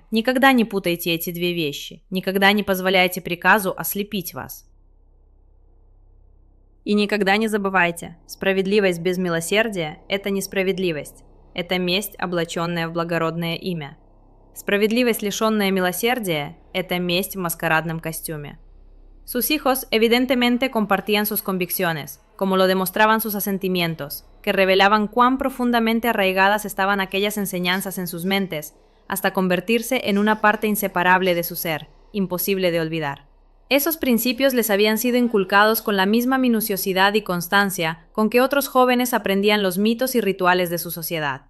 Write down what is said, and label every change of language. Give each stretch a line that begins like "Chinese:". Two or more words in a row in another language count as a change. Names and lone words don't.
Russian: Никогда не путайте эти две вещи. Никогда не позволяйте приказу ослепить вас. И никогда не забывайте, справедливость без милосердия – это несправедливость. Это месть, облаченная в благородное имя. Справедливость, лишенная милосердия – это месть в маскарадном костюме».
Spanish: Sus hijos evidentemente compartían sus convicciones, como lo demostraban sus asentimientos, que revelaban cuán profundamente arraigadas estaban aquellas enseñanzas en sus mentes, hasta convertirse en una parte inseparable de su ser, imposible de olvidar. Esos principios les habían sido inculcados con la misma minuciosidad y constancia con que otros jóvenes aprendían los mitos y rituales de su sociedad.